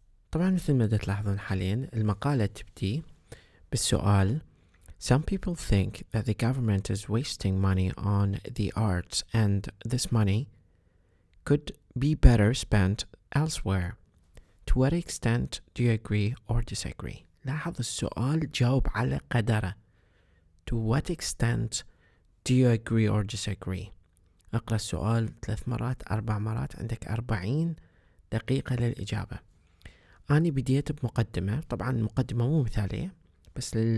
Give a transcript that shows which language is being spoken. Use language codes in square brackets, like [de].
[ar] طبعا مثل ما تلاحظون حاليا المقالة تبدي بالسؤال [en] Some people think that the government is wasting money on the arts and this money could be better spent elsewhere. To what extent do you agree or disagree? [ar] لاحظ السؤال جاوب على قدره. [en] To what extent do you agree or disagree? [ar] اقرأ السؤال 3 مرات 4 مرات عندك 40 دقيقة للإجابة. أنا بديت بمقدمة، طبعا المقدمة مو مثالية بس